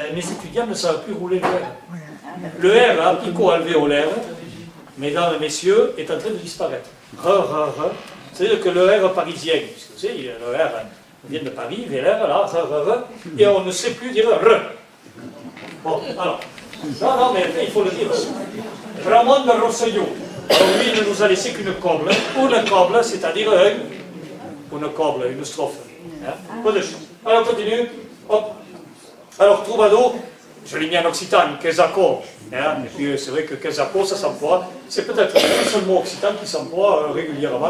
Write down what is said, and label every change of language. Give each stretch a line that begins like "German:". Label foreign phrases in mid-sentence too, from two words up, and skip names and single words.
French: Mes étudiants ne savent plus rouler le R. Le R, là, pico alvéolaire, mesdames et messieurs, est en train de disparaître. C'est-à-dire que le R parisien, puisque vous savez, le R vient de Paris, VLR, là, et on ne sait plus dire R. Bon, alors, non, mais il faut le dire. Ramon de Rosselló. Alors lui, il ne nous a laissé qu'une coble. Une coble, c'est-à-dire une coble, une strophe. Hein? Alors, on continue. Hop. Alors, troubadour, je l'ai mis en occitan, Quezaco. Hein? Et puis, c'est vrai que Quezaco, ça s'emploie. C'est peut-être le seul mot occitan qui s'emploie régulièrement.